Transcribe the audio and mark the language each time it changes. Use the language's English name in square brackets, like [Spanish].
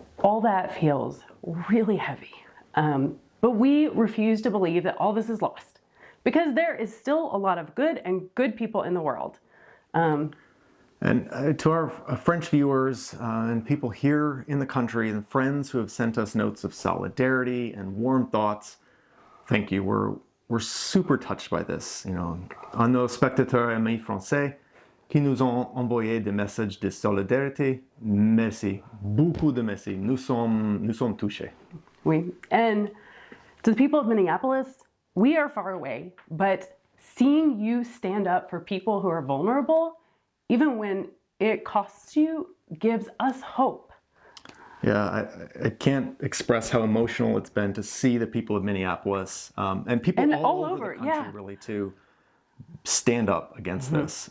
[English] All that feels really heavy. But we refuse to believe that all this is lost, because there is still a lot of good people in the world. And to our French viewers and people here in the country and friends who have sent us notes of solidarity and warm thoughts, thank you. We're super touched by this. [French] À nos spectateurs amis français qui nous ont envoyé des messages de solidarité, merci, beaucoup de merci. Nous sommes touchés. [English] And to the people of Minneapolis, we are far away, but seeing you stand up for people who are vulnerable, even when it costs you, gives us hope. Yeah, I can't express how emotional it's been to see the people of Minneapolis and people all over the country really to stand up against this.